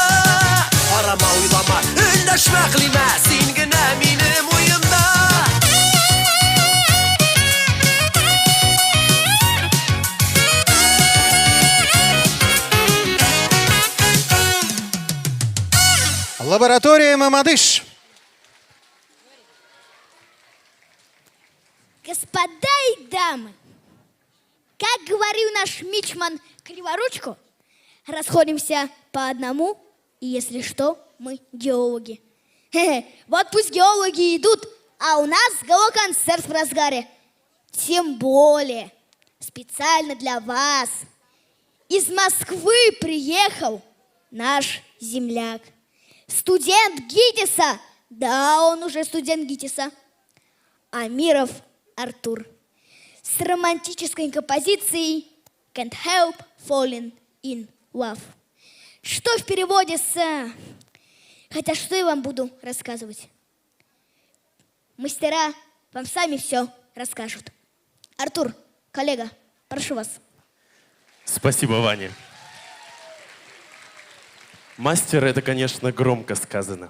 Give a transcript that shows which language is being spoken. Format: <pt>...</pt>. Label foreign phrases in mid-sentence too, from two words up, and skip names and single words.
<tt>Карама, уйлама, өндәшмә, әклимә, син генә минем уемда.</tt> <ru>Лаборатория Мамадыш. Господа и дамы, как говорил наш мичман Криворучко, расходимся по одному, и если что, мы геологи. Вот пусть геологи идут, а у нас геоконцерт в разгаре. Тем более, специально для вас из Москвы приехал наш земляк. Студент ГИТИСа, да, он уже студент ГИТИСа, Амиров Артур, с романтической композицией</ru> <en>Can't help falling in love.</en> <ru>Что в переводе с... Хотя что я вам буду рассказывать? Мастера вам сами все расскажут. Артур, коллега, прошу вас. Спасибо, Ваня. Мастер — это, конечно, громко сказано.</ru>